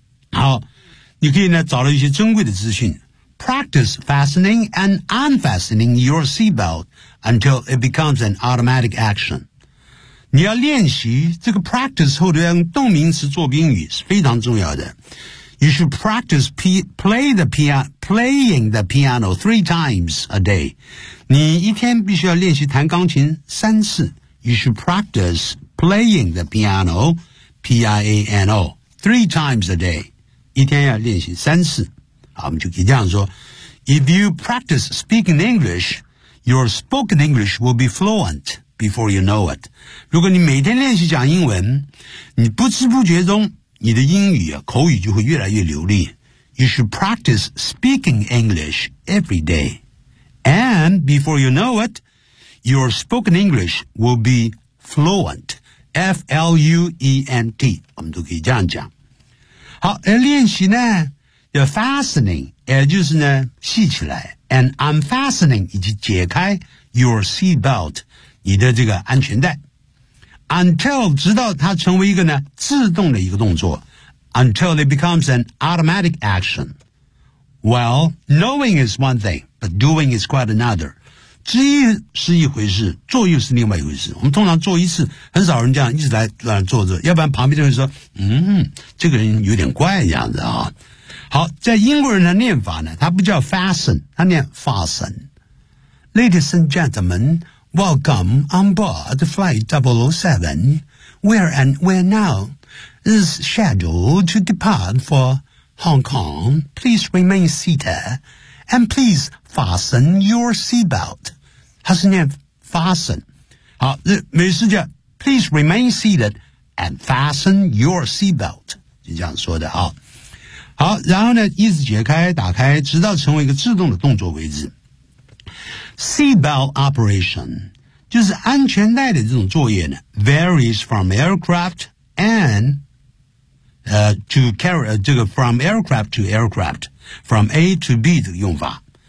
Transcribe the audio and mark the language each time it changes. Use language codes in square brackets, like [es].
[zh] 好，你可以呢找到一些珍贵的资讯。 [en] Practice fastening and unfastening your seatbelt until it becomes an automatic action. [zh] 你要练习这个 practice 后的动名词做宾语是非常重要的。 [en] You should practice playing the piano 3 times a day. [zh] 你一天必须要练习弹钢琴三次。 [en] You should practice playing the piano, P-I-A-N-O, 3 times a day. [zh] 一天要练习三次。好，我们就可以这样说。 [en] If you practice speaking English, your spoken English will be fluent before you know it. [zh] 如果你每天练习讲英文，你不知不觉中你的英语啊，口语就会越来越流利。 [en] You should practice speaking English every day. And before you know it, your spoken English will be fluent. [zh] F-L-U-E-N-T. 我们都可以这样讲。好，而练习呢，要 fastening, 也就是呢，系起来。 [en] And unfastening, [zh] 以及解开 [en] your seat belt, [zh] 你的这个安全带。 [en] Until [zh] 直到它成为一个呢自动的一个动作 [en] ，until it becomes an automatic action. Well, knowing is one thing, but doing is quite another. [zh] 知易是一回事，做又是另外一回事。我们通常做一次，很少人这样一直来做着，要不然旁边的人说，这个人有点怪这样子啊。好，在英国人的念法呢，他不叫 fasten， 他念 fasten。 [en] Ladies and gentlemen. Welcome on board flight 007. We're now is scheduled to depart for Hong Kong. Please remain seated and please fasten your seatbelt. [zh] 它是念 [en] fasten. [zh] 好，美式叫 [en] please remain seated and fasten your seatbelt. [zh] 就这样说的啊。好，然后呢，一直解开打开，直到成为一个自动的动作为止。 [en] Seatbelt operation [zh] 就是安全带的这种作业呢 [en] varies from aircraft and to carry 这个 from aircraft to aircraft from A to B [zh] 的用法。